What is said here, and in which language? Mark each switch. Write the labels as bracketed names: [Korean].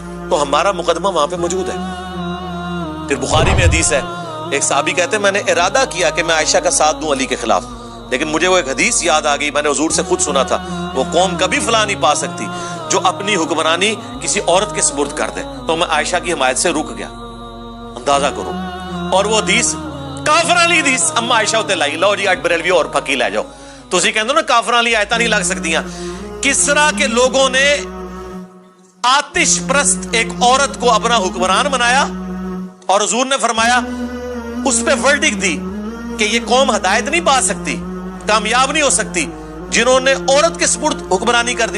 [Urdu] تو ہمارا مقدمہ وہاں پہ موجود ہے. پھر بخاری میں حدیث ہے, ایک صحابی کہتے ہیں میں نے ارادہ کیا کہ میں عائشہ کا ساتھ دوں علی کے خلاف, لیکن مجھے وہ ایک حدیث یاد آ گئی, میں نے حضور سے خود سنا تھا, وہ قوم کبھی فلاح نہیں پا سکتی جو اپنی حکمرانی کسی عورت کے سپرد کر دے. تو میں عائشہ کی حمایت سے رک گیا. اندازہ کرو. اور وہ حدیث کافر والی حدیث اما عائشہ ہوتے لائی, [Punjabi] لو جی اج بریلوی اور پھکی لے جاؤ. تسی کہندے ہو نا کافر والی آیتاں نہیں لگ سکتیاں. [Urdu] کسرا کے لوگوں نے آتش پرست ایک عورت کو اپنا حکمران بنایا, اور حضور نے فرمایا اس پہ ورڈکٹ دی کہ یہ قوم ہدایت نہیں پا سکتی, کامیاب نہیں ہو سکتی, جنہوں نے عورت کے سپرد حکمرانی کر دی.